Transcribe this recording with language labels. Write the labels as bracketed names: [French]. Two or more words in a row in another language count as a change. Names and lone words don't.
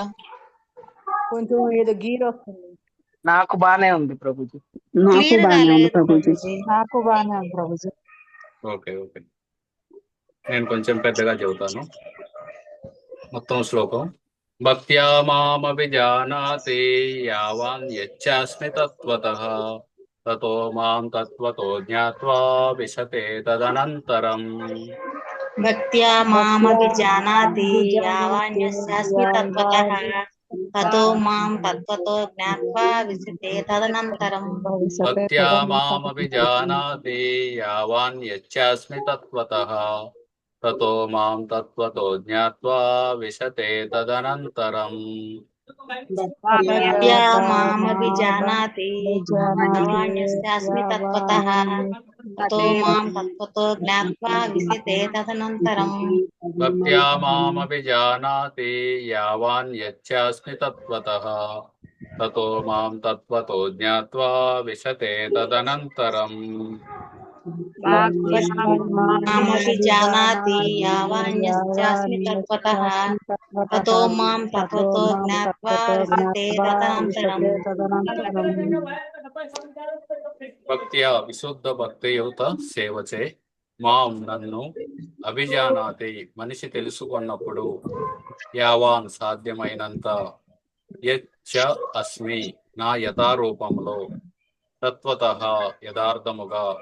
[Telugu] కొంచెం ఏదో గీర్ వస్తుంది. నాకు బానే ఉంది ప్రభుజీ. క్లియర్ గా లేదు ప్రభుజీ. నాకు బానే ఉంది ప్రభుజీ. ఓకే ఓకే, నేను కొంచెం పెద్దగా చెబుతాను. మొత్తం శ్లోకం. [Sanskrit] भक्त्या मामभिजानाति, यावान्यश्चास्मि तत्वतः, ततो मां तत्वतो ज्ञात्वा, विशते तदनंतरं. भक्त्या मामभिजानाति, यावान्यश्चास्मि तत्वतः, ततो मां तत्वतो ज्ञात्वा, विशते तदनंतरं. भक्त्या मामभिजानाति, यावान्यश्चास्मि तत्वतः, ततो मां तत्वतो ज्ञात्वा, विशते तदनंतरं. भक्त्या मामभिजानाति, यावान्यश्चास्मि तत्वतः, ततो मां तत्वतो ज्ञात्वा, विशते तदनंतरं. भक्त्या मामभिजानाति, यावान्यश्चास्मि तत्वतः, ततो मां तत्वतो ज्ञात्वा, विशते तदनंतरं. मामभिजानाति, यावान्यश्चास्मि तत्वतः, ततो मां तत्वतो ज्ञात्वा, विशते तदनंतरं. [Telugu] భక్త్యా విశుద్ధ భక్తియుత సేవచే మాం నన్ను అభిజానాతి మనిషి తెలుసుకున్నప్పుడు యావాన్ సాధ్యమైనంత [Sanskrit] यच्च अस्मि [Telugu] నా యథారూపంలో తత్వతః యథార్థముగా